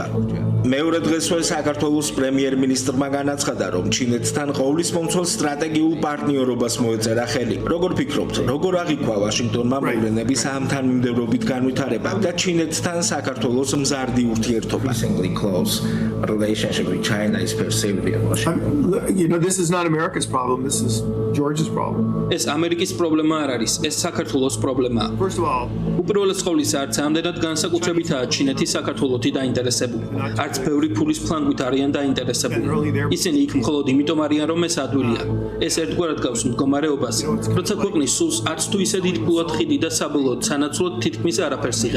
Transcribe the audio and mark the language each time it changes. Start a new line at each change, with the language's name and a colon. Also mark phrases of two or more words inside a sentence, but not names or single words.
Georgian: მეორე დღესვე საქართველოს პრემიერ-მინისტრმა განაცხადა, რომ ჩინეთთან ყოვლისმომცველ სტრატეგიულ პარტნიორობას მოეწერა ხელი. როგორ ფიქრობთ, როგორ აღიქვა ვაშინგტონმა მოვლენების ამ თანმიმდევრობით განვითარება და ჩინეთთან საქართველოს მზარდი ურთიერთობა?
English: This is not America's problem. This is Georgia's problem.
Georgian: ეს ამერიკის პრობლემა არ არის, ეს საქართველოს პრობლემაა.
English: First of all,
Georgian: უპირველეს ყოვლისა, არც ამდენად განსაკუთრებითაა ჩინეთი საქართველოთი დაინტერესებული. არც ბევრი ფულის ფლანგვით არიან დაინტერესებული. ისინი იქ მხოლოდ იმიტომ არიან, რომ ეს ადვილია. ეს ერთგვარად გავს მდგომარეობას, როცა ქვეყნის სულს არც თუ ისე დიდ ფულად ხიდი და საბოლოოდ სანაცვლოდ თითქმის არაფერს იღებ.